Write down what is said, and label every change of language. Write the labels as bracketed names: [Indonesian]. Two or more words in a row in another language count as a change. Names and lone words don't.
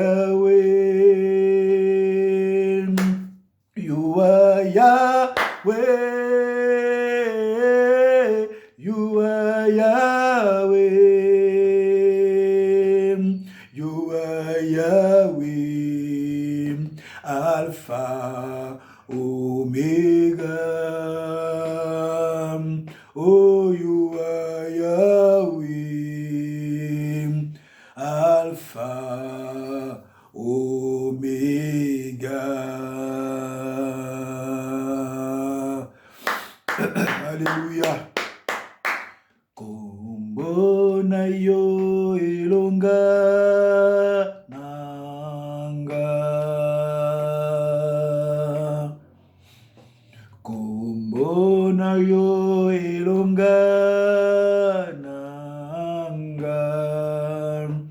[English] Yahweh, you are Yahweh, you are Yahweh, you are Yahweh, Alpha, Omega. Oh, you are Yahweh, Alpha, Omega. [Lingala] Alléluia. Kombo na yo elonga nanga. Kombo na yo elonga nanga.